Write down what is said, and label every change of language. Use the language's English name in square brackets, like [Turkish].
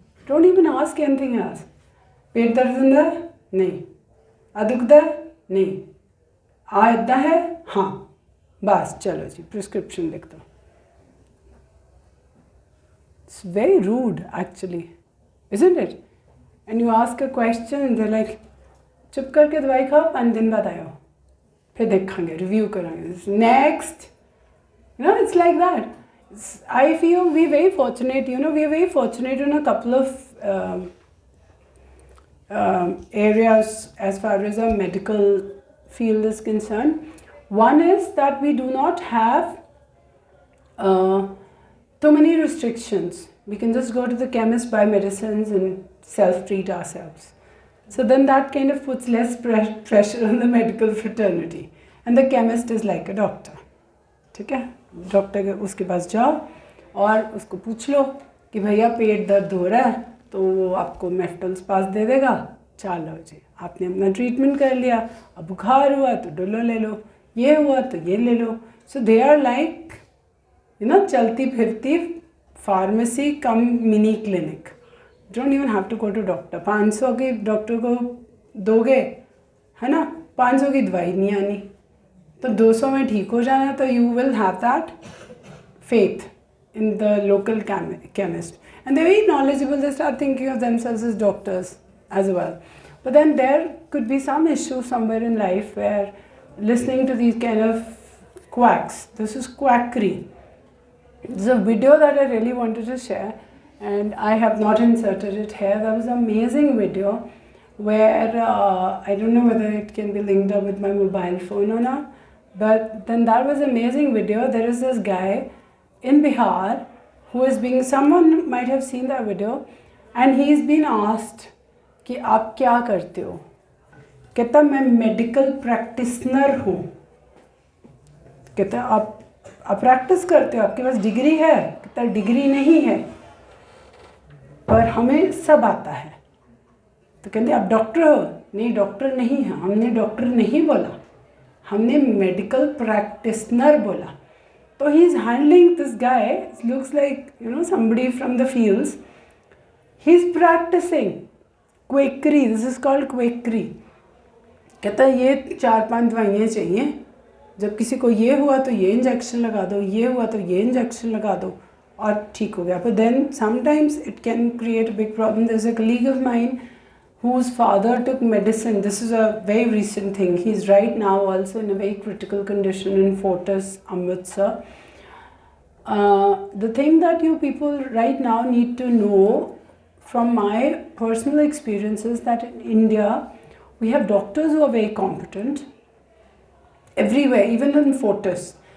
[English] Don't even ask anything else. [Hindi] पेट दर्द होता है? नहीं. आ दुखता है? नहीं. आ इतना है? हाँ. बस चलो जी, प्रिस्क्रिप्शन लिख दो. [English] It's very rude actually, isn't it? And you ask a question and they're like, [Hindi] चुप करके दवाई खाओ, 5 दिन बाद आयो, फिर देखेंगे, रिव्यू करेंगे, next. [English] You know, it's like that. I feel we're very fortunate, we're very fortunate in a couple of areas as far as our medical field is concerned. One is that we do not have too many restrictions. We can just go to the chemist, buy medicines and self-treat ourselves. So then that kind of puts less pressure on the medical fraternity. And the chemist is like a doctor. [Hindi] ठीक है, doctor के उसके पास जाओ और उसको पूछ लो कि भैया पेट दर्द हो रहा है, तो वो आपको मेफ्टल्स पास दे देगा. चलो जी, आपने अपना ट्रीटमेंट कर लिया. अब बुखार हुआ तो डोलो ले लो, ये हुआ तो ये ले लो. [English] so they are like [Hindi] चलती फिरती [English] Pharmacy cum mini clinic. Don't even have to go to doctor. [Hindi] 500 की डॉक्टर को दोगे, है ना, 500 की दवाई नहीं आनी, तो 200 में ठीक हो जाना. [English] तो you will have that faith in the local chemist, and they're very knowledgeable. They start thinking of themselves as doctors as well. But then there could be some issue somewhere in life where listening to these kind of quacks, this is quackery. There's a video that I really wanted to share, and I have not inserted it here. That was an amazing video where I don't know whether it can be linked up with my mobile phone or not, but then that was an amazing video. There is this guy in Bihar who is being, someone might have seen that video, and he's been asked [Hindi] कि आप क्या करते हो. कहता मैं medical practitioner हूँ. कहता आप प्रैक्टिस करते हो, आपके पास डिग्री है? कहता डिग्री नहीं है, पर हमें सब आता है. तो कहते आप डॉक्टर हो? नहीं, डॉक्टर नहीं है. हमने डॉक्टर नहीं बोला, हमने मेडिकल प्रैक्टिशनर बोला. [English] So he's handling this guy, looks like, somebody from the fields. He's practicing quackery. This is called quackery. [Hindi] कहता है ये 4-5 दवाइयाँ चाहिए, जब किसी को ये हुआ तो ये इंजेक्शन लगा दो, ये हुआ तो ये इंजेक्शन लगा दो, और ठीक हो गया. [English] But then sometimes it can create a big problem. There's a colleague of mine whose father took medicine. This is a very recent thing. He's right now also in a very critical condition in Fortis, Amritsar. The thing that you people right now need to know from my personal experience is that in India, we have doctors who are very competent everywhere, even in Fortis.